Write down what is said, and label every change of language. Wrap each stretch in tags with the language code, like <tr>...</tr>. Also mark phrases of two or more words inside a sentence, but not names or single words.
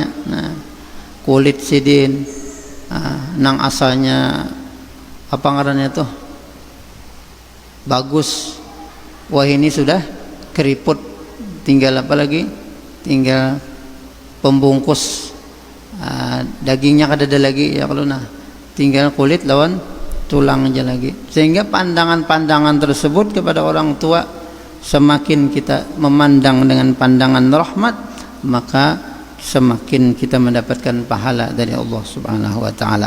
<id>Nah, kulit sidin nang asalnya apa ngarannya tuh bagus, wah ini sudah keriput, tinggal apa lagi, tinggal pembungkus, dagingnya kada ada lagi ya, kalau nah tinggal kulit lawan tulang aja lagi. Sehingga pandangan-pandangan tersebut kepada orang tua, semakin kita memandang dengan pandangan rahmat, maka semakin kita mendapatkan pahala dari Allah</id> <ar>سبحانه و تعالى.</ar>